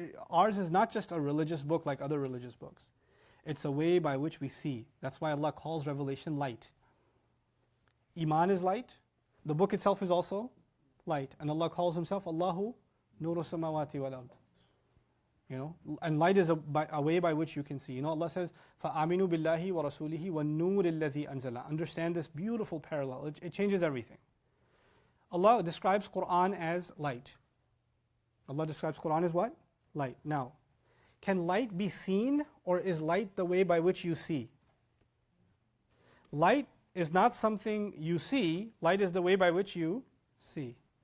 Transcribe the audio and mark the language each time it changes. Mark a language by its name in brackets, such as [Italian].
[English] Ours is not just a religious book like other religious books. It's a way by which we see. That's why Allah calls revelation light. Iman is light. The book itself is also light. And Allah calls Himself Allahu Nuru Samawati wal Ard. And light is a way by which you can see. [Arabic] Allah says, فَآمِنُوا بِاللَّهِ وَرَسُولِهِ وَالنُّورِ الَّذِي أَنزَلَ. [English] Understand this beautiful parallel. It changes everything. Allah describes Quran as light. Allah describes Quran as what? Light. Now, can light be seen, or is light the way by which you see? Light is not something you see, light is the way by which you see.